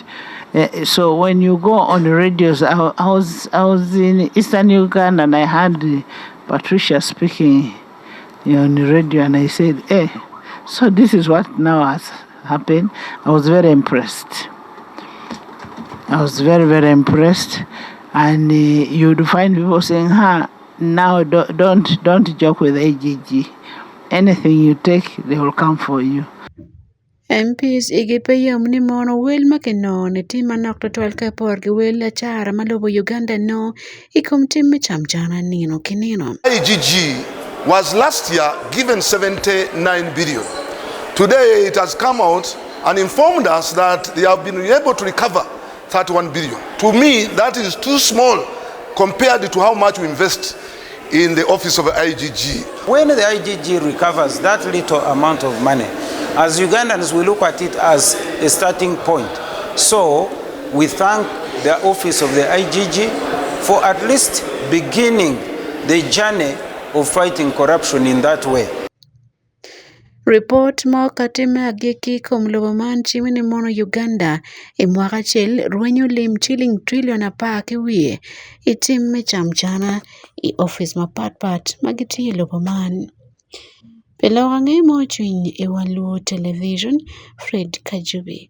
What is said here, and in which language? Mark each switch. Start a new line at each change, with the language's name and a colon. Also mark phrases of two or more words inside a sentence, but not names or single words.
English: So when you go on the radios, I was in Eastern Uganda and I heard Patricia speaking on the radio, and I said, "Hey, so this is what now has happened." I was very impressed. I was very, very impressed, and you'd find people saying, now don't joke with AGG. Anything you take, they will come for you.
Acoli: MPs igipeyo mni mono wel makino ne tima nokto twal ka porgi wel la chara malobo Uganda no ikom timme chamchana nino kinino.
English: IGG was last year given 79 billion. Today it has come out and informed us that they have been able to recover 31 billion. To me, that is too small compared to how much we invest in the office of the IGG. When the IGG recovers that little amount of money, as Ugandans, we look at it as a starting point. So we thank the office of the IGG for at least beginning the journey of fighting corruption in that way.
Acoli: Report mo katime agiki komlobo man chimini mono Uganda imwaka chel rwenyo lim chilling trillion apaki wiye itimme chamchana I office mapat magiti lobo man. Pelorange mo chwiny Wan Luo television Fred Kajubi.